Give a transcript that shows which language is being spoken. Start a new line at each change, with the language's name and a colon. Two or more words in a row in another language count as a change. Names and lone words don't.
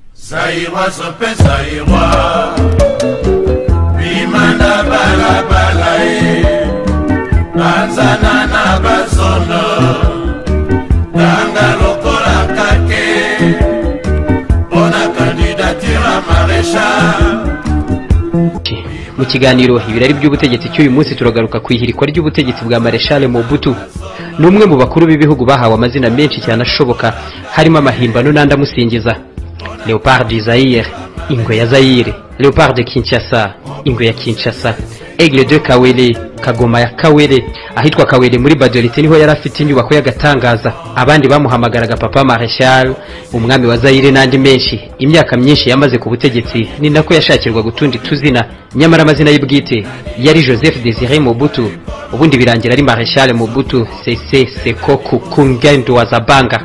Kinyarwanda: Zaïwa sope Zaïwa Bimana bala balae Banzana na bazono Danga lokola kake Bona candidature maréchal. Mu kiganiro ibirari by'ubutegetsi cy'uyu munsi turagaruka ku ihirikwa ry'ubutegetsi bwa Marshal Mobutu, n'umwe mu bakuru b'ibihugu bahawe amazina menshi cyane ashoboka, harimo amahimbano n'andi amusingiza:
French: Léopard du Zaïre,
Kinyarwanda: ingwe ya Zaïre;
French: Léopard de Kinshasa,
Kinyarwanda: ingwe ya Kinshasa;
French: Aigle de Kawele,
Kinyarwanda: kagoma ya Kawele. Ahitwa Kawele muri Badolite niho yari afite inyubako y'agatangaza. Abandi bamuhamagaraga Papa Marshal, umwami wa Zaïre n'andi menshi. Imyaka myinshi yamaze ku butegetsi, ni nako yashakirwa gutundi tuzina, nyamara amazina y'ubwite yari Joseph Désiré Mobutu. Ubundi birangira ari Marshal Mobutu Sese Seko Kungendo wa Zabanga.